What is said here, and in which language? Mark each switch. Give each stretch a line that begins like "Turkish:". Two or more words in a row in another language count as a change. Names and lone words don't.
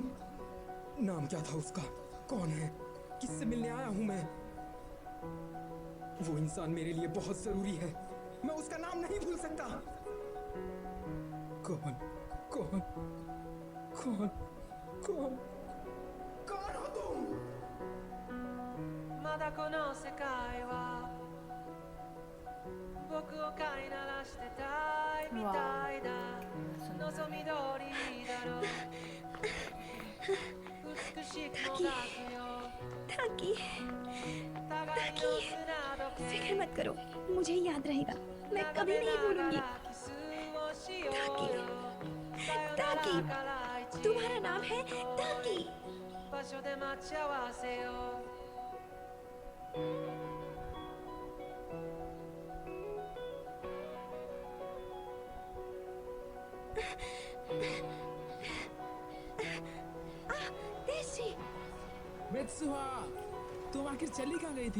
Hindi: नाम क्या था उसका? कौन है? किससे मिलने आया हूँ मैं? वो इंसान मेरे लिए बहुत जरूरी है, मैं उसका नाम नहीं भूल सकता। कौन कौन कौन कौन कौन हो तुम?
Japanese: まだこの世界は僕を飼いならしてたいみたいだ。望み通りだろう。美しくもがくよ。
Hindi: ताकि फिक्र मत करो, मुझे याद रहेगा, मैं कभी नहीं भूलूंगी। ताकि ताकि तुम्हारा नाम है ताकि।
Japanese: 場所で待ち合わせよう。
Hindi: मित्सुहा, तुम आखिर चली कहाँ गई थी?